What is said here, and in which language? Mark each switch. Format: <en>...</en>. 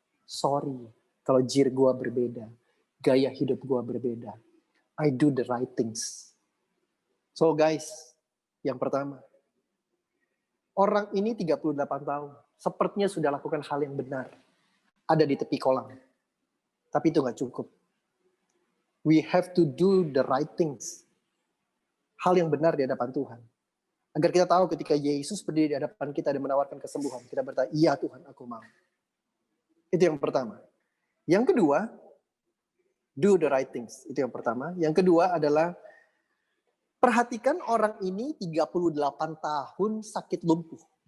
<id>Sorry, kalau jir gua berbeda, gaya hidup gua berbeda.</id> <en>I do the right things.</en> <id>So guys, yang pertama, orang ini 38 tahun, sepertinya sudah lakukan hal yang benar. Ada di tepi kolam. Tapi itu gak cukup.</id> <en>We have to do the right things.</en> <id>Hal yang benar di hadapan Tuhan. Agar kita tahu ketika Yesus berdiri di hadapan kita dan menawarkan kesembuhan, kita berkata, iya Tuhan, aku mau. Itu yang pertama. Yang kedua,</id> <en>do the right things.</en> <id>Itu yang pertama. Yang kedua adalah, perhatikan orang ini 38 tahun sakit lumpuh.</id>